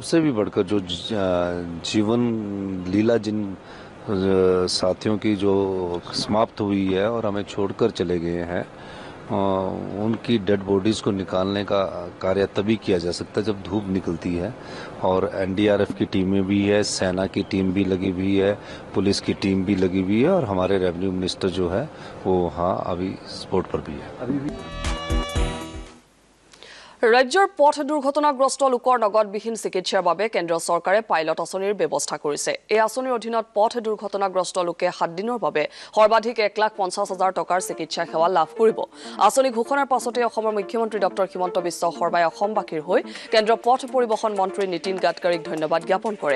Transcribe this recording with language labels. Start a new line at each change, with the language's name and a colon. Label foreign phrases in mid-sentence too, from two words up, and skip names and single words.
Hindi: से भी बढ़कर जो जीवन लीला जिन साथियों की जो समाप्त हुई है और हमें छोड़कर चले गए हैं उनकी
English: dead bodies
Hindi: को निकालने का कार्य तभी किया जा सकता है जब धूप निकलती है और NDRF की टीमें भी है, सेना की टीम भी लगी हुई है, पुलिस की टीम भी लगी हुई है और हमारे
English: revenue minister
Hindi: जो है वो हाँ अभी स्पॉट पर भी है।
Assamese: ৰাজ্যৰ পথ দুৰ্ঘটনাগ্ৰস্ত লোকৰ নগদবিহীন চিকিৎসাৰ বাবে কেন্দ্ৰীয় চৰকাৰে পাইলট আঁচনিৰ ব্যৱস্থা কৰিছে। এই আঁচনিৰ অধীনত পথ দুৰ্ঘটনাগ্ৰস্ত লোকে 7 দিনৰ বাবে সৰ্বাধিক 1,50,000 টকাৰ চিকিৎসা সেৱা লাভ কৰিব। আঁচনি ঘোষণাৰ পাছতে অসমৰ মুখ্যমন্ত্ৰী ডক্টৰ হিমন্ত বিশ্ব শৰ্মাই অসমবাসীৰ হৈ কেন্দ্ৰীয় পথ পৰিবহণ মন্ত্ৰী নীতিন গাডকাৰীক ধন্যবাদ জ্ঞাপন কৰে।